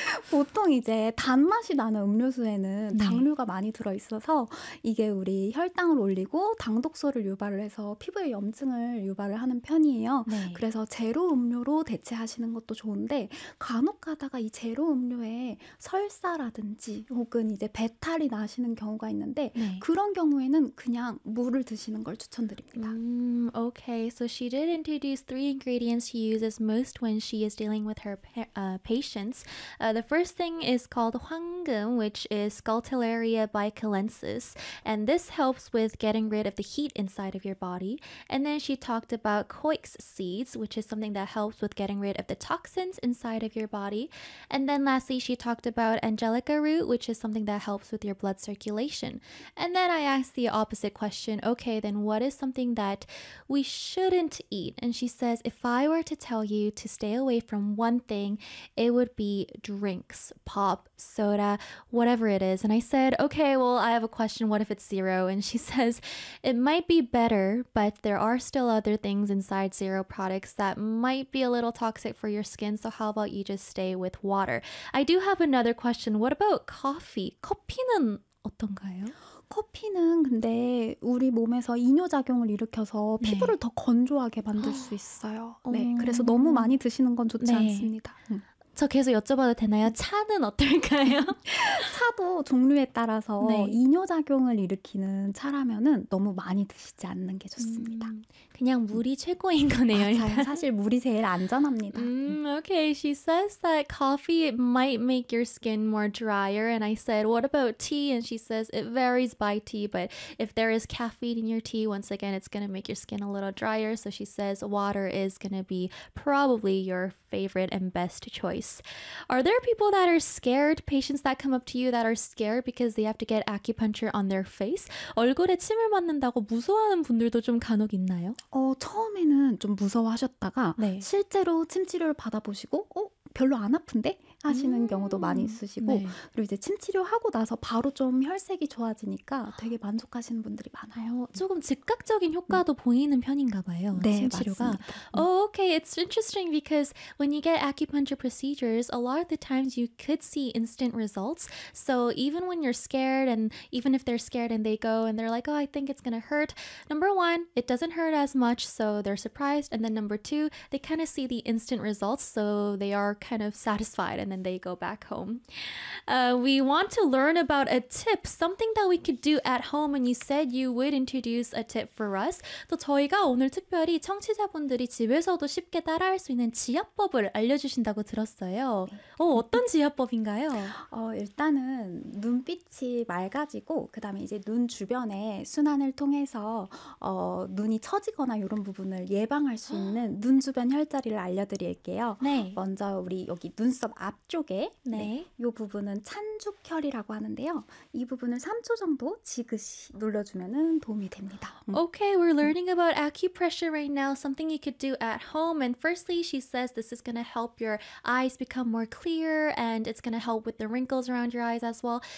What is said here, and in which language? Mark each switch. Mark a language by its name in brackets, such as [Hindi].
[Korean] 보통 이제 단맛이 나는 음료수에는 당류가 많이 들어있어서 이게 우리 혈당을 올리고 당독소를 유발을 해서 피부에 염증을 유발을 하는 편이에요. 네. 그래서 제로 음료로 대체하시는 것도 좋은데 간혹 가다가 이 제로 음료에 설사라든지 혹은 이제 배탈이 나시는 경우가 있는데 네. 그런 경우에는 그냥 물을 드시는 걸 추천드립니다. [English] Okay, so she did introduce three ingredients she uses most when she is dealing with her patients. The first thing is called hwanggeum, which is Scutellaria bicalensis, and this helps with getting rid of the heat inside of your body. And then she talked about coix seeds, which is something that helps with getting rid of the toxins inside of your body. And then lastly, she talked about angelica root, which is something that helps with your blood circulation. And then I asked the opposite question, okay, then what is something that we shouldn't eat? And she says, if I were to tell you to stay away from one thing, it would be drinks, pop, soda, whatever it is. And I said, okay, well, I have a question. What if it's zero? And she says, it might be better, but there are still other things inside zero products that might be a little toxic for your skin. So how about you just stay with water? I do have another question. What about coffee? [Korean] 커피는 어떤가요? 커피는 근데 우리 몸에서 이뇨작용을 일으켜서 네. 피부를 더 건조하게 만들 수 있어요. 네, 그래서 너무 많이 드시는 건 좋지 네. 않습니다. 저 계속 여쭤봐도 되나요? 차는 어떨까요? 차도 종류에 따라서 네. 이뇨작용을 일으키는 차라면은 너무 많이 드시지 않는 게 좋습니다. 그냥 물이 최고인 거네요. 맞아요. 사실 물이 제일 안전합니다. [English] Okay, she says that coffee might make your skin more drier. And I said, what about tea? And she says, it varies by tea. But if there is caffeine in your tea, once again, it's going to make your skin a little drier. So she says water is going to be probably your favorite and best choice. Are there people that are scared, patients that come up to you that are scared because they have to get acupuncture on their face? [Korean] 얼굴에 침을 맞는다고 무서워하는 분들도 좀 간혹 있나요? 처음에는 좀 무서워하셨다가 네. 실제로 침치료를 받아보시고 별로 안 아픈데? 하시는 경우도 많이 있으시고 네. 그리고 이제 침치료하고 나서 바로 좀 혈색이 좋아지니까 되게 만족하시는 분들이 많아요. 조금 즉각적인 효과도 보이는 편인가 봐요. 네, 침치료가. 맞습니다. [English] Oh, okay, it's interesting because when you get acupuncture procedures, a lot of the times you could see instant results. So even when you're scared and even if they're scared and they go and they're like, oh, I think it's gonna hurt. Number one, it doesn't hurt as much, so they're surprised. And then number two, they kind of see the instant results, so they are kind of satisfied. And then they go back home. We want to learn about a tip, something that we could do at home. And you said you would introduce a tip for us. [Korean] 또 저희가 오늘 특별히 청취자분들이 집에서도 쉽게 따라할 수 있는 지압법을 알려주신다고 들었어요. 어떤 지압법인가요? 일단은 눈빛이 맑아지고 그다음에 이제 눈 주변에 순환을 통해서 눈이 처지거나 이런 부분을 예방할 수 있는 눈 주변 혈자리를 알려드릴게요. 네. 먼저 우리 여기 눈썹 앞쪽에 네. 네, 요 부분은 찬죽혈이라고 하는데요. 이 부분을 3초 정도 지그시 눌러주면은 도움이 됩니다. [English] Okay, we're learning about acupressure right now. Something you could do at home. And firstly, she says this is going to help your eyes become more clear and it's going to help with the wrinkles around your eyes as well.